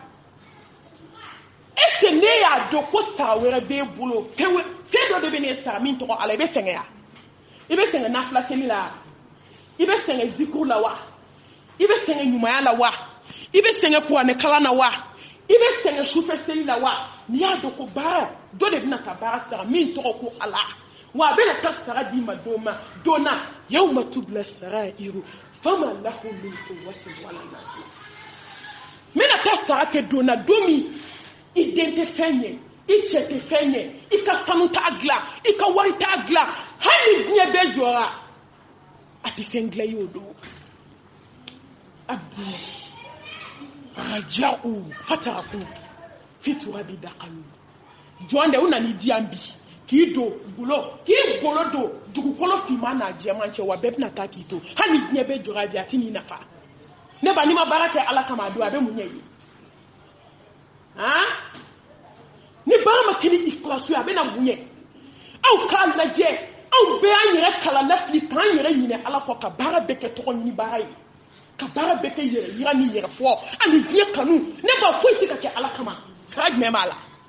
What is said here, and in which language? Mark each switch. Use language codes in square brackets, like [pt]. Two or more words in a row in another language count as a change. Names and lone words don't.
[fr] est ce que [bm] ne y'a dɔn ko sara wɛrɛ b'e bolo fɛn dɔ de bɛ ne sara min tɔgɔ ala i bɛ sɛgɛn ya i bɛ sɛgɛn nafila seli la i bɛ sɛgɛn zikuru la wa i bɛ sɛgɛn ɲumanya la wa i bɛ sɛgɛn kuranɛ kalan na wa i bɛ sɛgɛn sufɛ seli la wa n'i y'a dɔn ko baara dɔ de bɛna ka baara sara min tɔgɔ ko ala wa a bɛna taa sara d'i ma don na [ar] يوم تبلى السرائر فما له من قوة ولا ناصر [bm] n bɛna taa sara kɛ don na don min i den tɛ fɛn ye i cɛ tɛ fɛn ye i ka sanu t'a dilan i ka wari t'a dilan hali diɲɛ bɛɛ jɔra a tɛ fɛn dilan i y'o don [ar] عبدي رجعوا فتركوك في التراب [bm] daqalu jɔn de u nana di yan bi k'i golo don dugukolo finman n'a jɛman cɛ wa bɛɛ bɛna taa k'i to hali diɲɛ bɛɛ jɔra bi a tɛ n'i nafa ne ba n'i ma baara kɛ ala kama a don a bɛ mun ɲɛ ye ni baara ma kɛ ni ikhlasu a bɛ na mun ɲɛ aw k'a lajɛ aw bɛɛ y'an yɛrɛ kalan lafili k'an yɛrɛ ɲinɛ ala kɔ ka baara bɛɛ kɛ tɔgɔ ɲini baara ye ka baara bɛɛ kɛ yɛrɛ yira ni yɛrɛ fɔ ani diɲɛ kanu ne ba foyi tɛ ka kɛ ala kama sara jumɛn b'a la